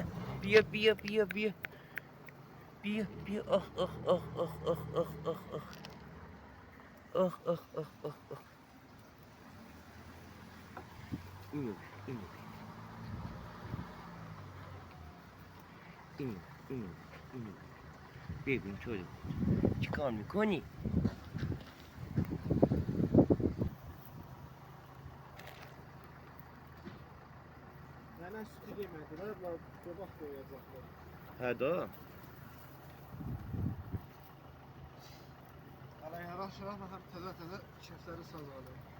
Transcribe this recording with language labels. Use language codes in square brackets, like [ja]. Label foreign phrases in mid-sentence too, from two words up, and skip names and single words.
[fa] بیا بیا آخ اینو ببین تو رو چیکار میکنی؟ [az] Mənə sütü demədilər, qabaq qoyacaqlar. Hədə? Hələ yavaş-yavaş baxaq təzə kefləri sazadı.